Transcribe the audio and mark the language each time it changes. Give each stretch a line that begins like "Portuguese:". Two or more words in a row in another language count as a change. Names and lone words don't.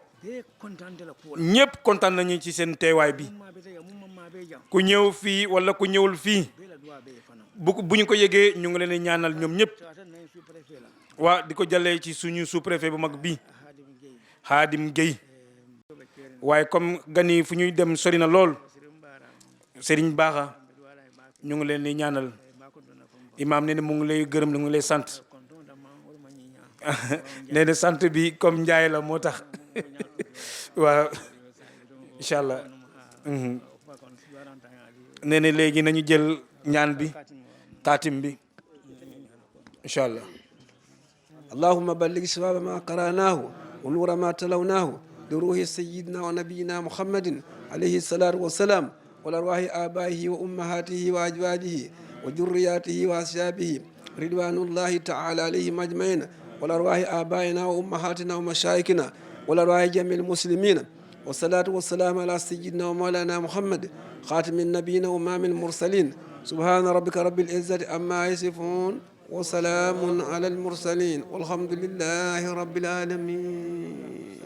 Wolof: ñëpp kontaan nañu ci seen teewaay bi ku ñëw fii wala ku ñëwul fii bu ñu ko yëgee ñu ngi leen di ñaanal ñoom ñëpp di ko jàllee ci suñu sous-préfet bu mag bi Khadim Gueye waaye comme gan yi fu ñuy dem sori na lool Serigne Baxa ñu ngi leen di ñaanal imam nee na mu ngi lay gërëm mu ngi lay sant nee na sant bi comme Njaay la moo tax waaw
Arabic: إن شاء الله
Wolof: nee na léegi nañu jël ñaan bi xaatim bi
Arabic: إن شاء الله اللهم بلغ ثواب ما قرأناه ونور ما تلوناه لروح سيدنا ونبينا محمد عليه الصلاة والسلام ولأرواح آبائه وأمهاته وأزواجه وذرياته وأصحابه رضوان الله تعالى عليهم أجمعين ولأرواح آبائنا وأمهاتنا ومشايخنا ولأرواح جميع المسلمين والصلاة والسلام على سيدنا ومولانا محمد خاتم النبيين وإمام المرسلين سبحان ربك رب العزة عما يصفون وسلام على المرسلين والحمد لله رب العالمين.